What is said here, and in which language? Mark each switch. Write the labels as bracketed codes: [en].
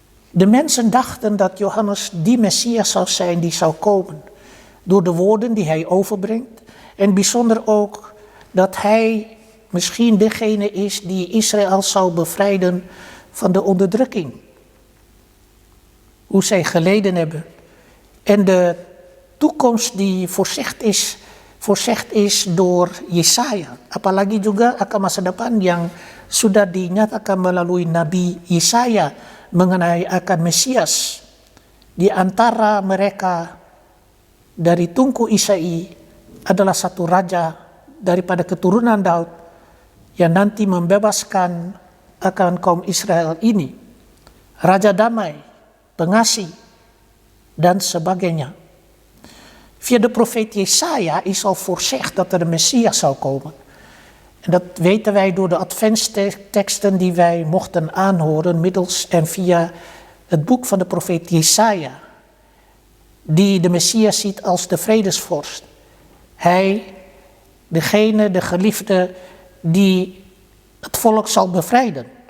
[nl] De mensen dachten dat Johannes die Messias zou zijn die zou komen, door de woorden die hij overbrengt, en bijzonder ook dat hij misschien degene is die Israël zou bevrijden van de onderdrukking. Hoe zij geleden hebben. En de toekomst die voorzegd is door Yesaya. [id] Apalagi juga akan masa depan yang sudah dinyatakan melalui Nabi Yesaya mengenai akan Mesias. Di antara mereka dari tungku Isai adalah satu raja daripada keturunan Daud yang nanti membebaskan akan kaum Israel ini. Raja damai, pengasih, dan sebagainya. [nl] Via de profeet Jesaja is al voorzegd dat er een Messias zou komen. En dat weten wij door de adventsteksten die wij mochten aanhoren middels en via het boek van de profeet Jesaja. Die de Messias ziet als de vredesvorst. Hij, degene, de geliefde die het volk zal bevrijden.